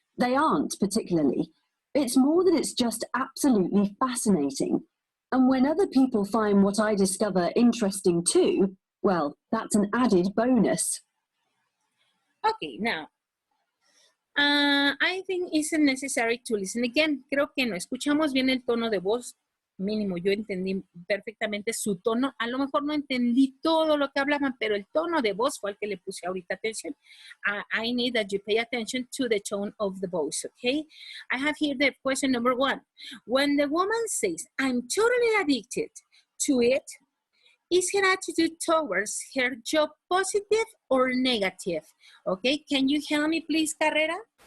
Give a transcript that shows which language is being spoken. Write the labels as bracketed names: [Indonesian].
[English] They aren't particularly. It's more that it's just absolutely fascinating. And when other people find what I discover interesting too, well, that's an added bonus. Okay, now, I think it's necessary to listen again. [Spanish] Creo que no escuchamos bien el tono de voz. Mínimo, yo entendí perfectamente su tono. A lo mejor no entendí todo lo que hablaban, pero el tono de voz fue el que le puse ahorita atención. [English] I need that you pay attention to the tone of the voice, okay? I have here the question number 1. When the woman says, I'm totally addicted to it, is her attitude towards her job positive or negative? Okay, can you help me please, Carrera?